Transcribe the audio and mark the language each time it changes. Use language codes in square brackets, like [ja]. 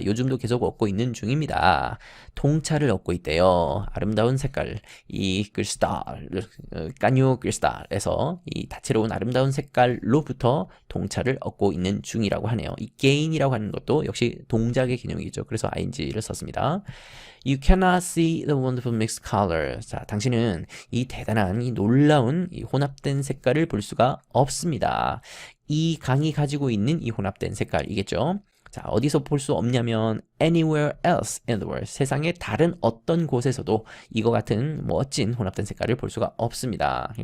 [ko] 요즘도 계속 얻고 있는 중입니다. 통찰을 얻고 있대요. 아름다운 색깔 이 crystal 까뉴 crystal에서 이 다채로운 아름다운 색깔로부터 통찰을 얻고 있는 중이라고 하네요. 이 gain이라고 하는 것도 역시 동작의 개념이겠죠. 그래서 ing를 썼습니다. [en] You cannot see the wonderful mixed color. [ko] 자, 당신은 이 대단한, 이 놀라운 이 혼합된 색깔을 볼 수가 없습니다. 이 강이 가지고 있는 이 혼합된 색깔이겠죠. 자, 어디서 볼 수 없냐면 [en] anywhere else in the world. [ko] 세상의 다른 어떤 곳에서도 이거 같은 멋진 혼합된 색깔을 볼 수가 없습니다.